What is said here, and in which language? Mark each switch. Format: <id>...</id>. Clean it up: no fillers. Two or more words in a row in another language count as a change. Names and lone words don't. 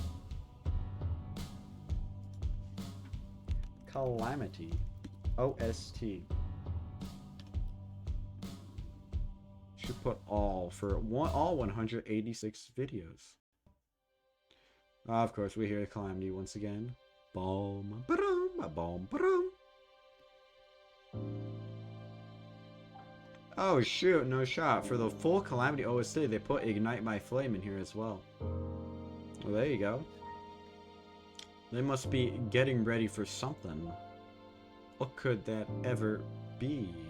<en>Calamity OST. Should put all for all 186 videos. Of course, we hear Calamity once again. Boom, ba-dum, ba-boom, ba-dum. Oh shoot, no shot. For the full Calamity OST, they put Ignite My Flame in here as well. Well, there you go. They must be getting ready for something. What could that ever be?</en>